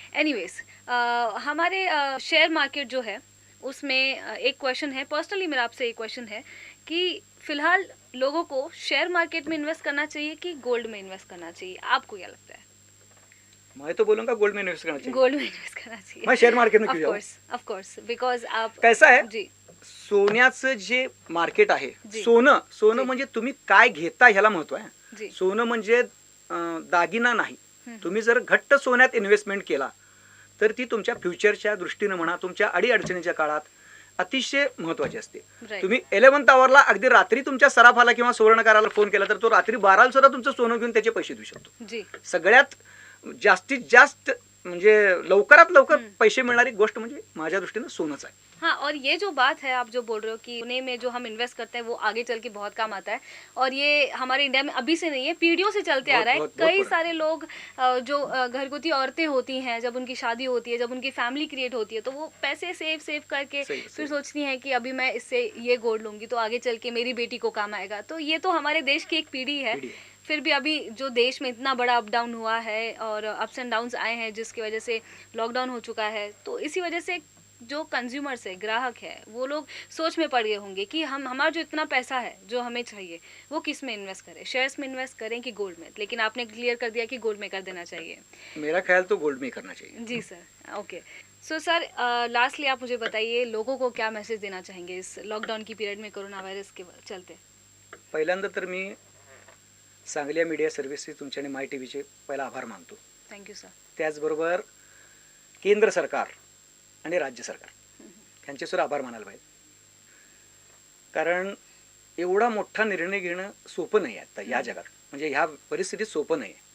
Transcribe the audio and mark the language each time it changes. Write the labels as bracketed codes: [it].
[hi] Anyways, हमारे share market जो है उसमें एक क्वेश्चन है, पर्सनली मेरा आपसे एक क्वेश्चन है कि फिलहाल लोगों को शेयर मार्केट में इन्वेस्ट करना चाहिए कि गोल्ड में इन्वेस्ट करना चाहिए? आपको क्या लगता है? मैं तो बोलूंगा गोल्ड में इन्वेस्ट करना चाहिए. गोल्ड में इन्वेस्ट करना चाहिए. मैं शेयर मार्केट में क्यों जाऊं? ऑफ कोर्स बिकॉज आप, कैसा है जी, [mr] सोन्याचं जे मार्केट आहे, सोनं म्हणजे तुम्ही काय घेता ह्याला महत्व आहे. सोनं म्हणजे दागिना नाही. तुम्ही जर घट्ट सोन्यात इन्व्हेस्टमेंट केला तर ती तुमच्या फ्युचरच्या दृष्टीने म्हणा, तुमच्या अडीअडचणीच्या काळात अतिशय महत्वाची असते. तुम्ही 11th आवरला, अगदी रात्री तुमच्या सराफाला किंवा सुवर्णकाराला फोन केला तर तो रात्री 12ला सुद्धा तुमचं सोनं घेऊन त्याचे पैसे देऊ शकतो. सगळ्यात जास्तीत जास्त म्हणजे लवकरात लवकर पैसे मिळणारी गोष्ट म्हणजे माझ्या दृष्टीने सोनंच आहे. [hi] हाँ, और ये जो बात है आप जो बोल रहे हो कि सोने में जो हम इन्वेस्ट करते हैं वो आगे चल के बहुत काम आता है, और ये हमारे इंडिया में अभी से नहीं है, पीढ़ियों से चलते आ रहा है. कई सारे लोग जो घरगुती औरतें होती हैं, जब उनकी शादी होती है, जब उनकी फैमिली क्रिएट होती है, तो वो पैसे सेव करके फिर सोचती हैं कि अभी मैं इससे ये गोल्ड लूंगी तो आगे चल के मेरी बेटी को काम आएगा. तो ये तो हमारे देश की एक पीढ़ी है. फिर भी अभी जो देश में इतना बड़ा अप डाउन हुआ है और अप्स एंड डाउन्स आए हैं जिसकी वजह से लॉकडाउन हो चुका है, तो इसी वजह से जो कंज्यूमर्स है, ग्राहक है, वो लोग सोच में पड़ गए होंगे कि हमारा जो इतना पैसा है जो हमें चाहिए वो किस में इन्वेस्ट करें, शेयर्स में इन्वेस्ट करें कि गोल्ड में. लेकिन आपने क्लियर कर दिया कि गोल्ड में कर देना चाहिए. मेरा ख्याल तो गोल्ड में करना चाहिए. जी sir. Okay. So sir, lastly आप मुझे बताइए लोगों को क्या मैसेज देना चाहेंगे इस लॉकडाउन की पीरियड में, कोरोना वायरस के चलते? [mr] पहिल्यांदा तर मी सांगली मीडिया सर्व्हिसेस तुमच्या आणि माय टीव्हीचे पहिला आभार मानतो. [en] Thank you sir. [mr] त्याचबरोबर केंद्र सरकार आणि राज्य सरकार यांचे सुद्धा आभार मानायला पाहिजे, कारण एवढा मोठा निर्णय घेणं सोपं नाही आता या जगात, म्हणजे ह्या परिस्थितीत सोपं नाही.